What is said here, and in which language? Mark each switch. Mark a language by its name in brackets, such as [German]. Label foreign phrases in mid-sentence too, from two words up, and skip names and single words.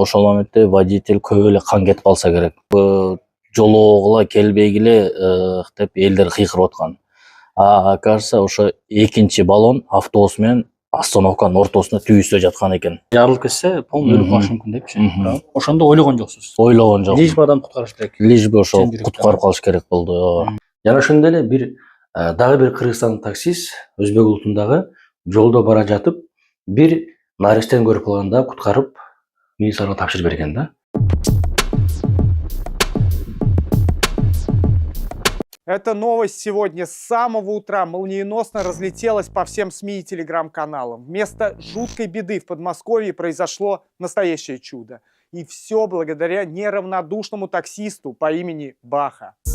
[Kyrgyz] Ошол моментте водитель көп эле кан кетип калса керек. Жолоогула келбегиле деп элдер кыйкырып аткан. Кажется, ошо экинчи баллон автобус менен остановканын ортосунда түбүстө жаткан экен. Жарылып кетсе, полный өлүп калышы мүмкүн депчи. Ошондо ойлогон жоксуз. Ойлогон жок. [Russian] Лишь бы [Kyrgyz] адам куткарыш керек. [Russian] Лишь бы [Kyrgyz] ошо куткарып калыш керек болду. Жана ошондой эле бир дагы бир кыргызстандык таксист өзбек улутундагы жолдо бара жатып, бир наристени көрүп калганда куткарып милицияга тапшырып берген да. [Russian] Эта новость сегодня с самого утра молниеносно разлетелась по всем СМИ и телеграм-каналам. Вместо жуткой беды в Подмосковье произошло настоящее чудо. И все благодаря неравнодушному таксисту по имени Баха.